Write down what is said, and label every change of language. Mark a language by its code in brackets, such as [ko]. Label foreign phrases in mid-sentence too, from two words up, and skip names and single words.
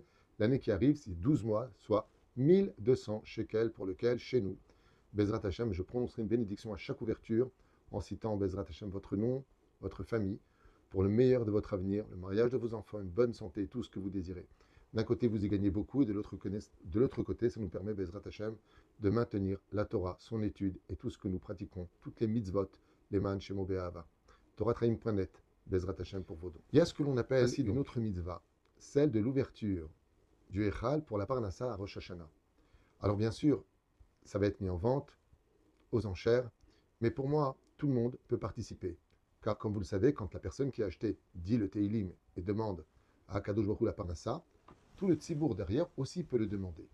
[fr] L'année qui arrive, c'est 12 mois, soit 1200 shekels pour lequel, chez nous, [he] בעזרת השם, [fr] je prononcerai une bénédiction à chaque ouverture en citant [he] בעזרת השם [fr] votre nom, votre famille, pour le meilleur de votre avenir, le mariage de vos enfants, une bonne santé, tout ce que vous désirez. D'un côté, vous y gagnez beaucoup, et de l'autre côté, ça nous permet, [he] בעזרת השם, [fr] de maintenir la Torah, son étude et tout ce que nous pratiquons, toutes les mitzvot, les [he] מן שמו באהבה. [fr] TorahTraim.net, [he] בעזרת השם [fr] pour vos dons. Il y a ce que l'on appelle ainsi une autre mitzvah, celle de l'ouverture du Echal pour la Parnassa à Rosh Hashanah. Alors bien sûr, ça va être mis en vente, aux enchères, mais pour moi, tout le monde peut participer. Car comme vous le savez, quand la personne qui a acheté dit le Teilim et demande à [he] קדוש ברוך הוא [fr] la Parnassa, tout le tzibour derrière aussi peut le demander.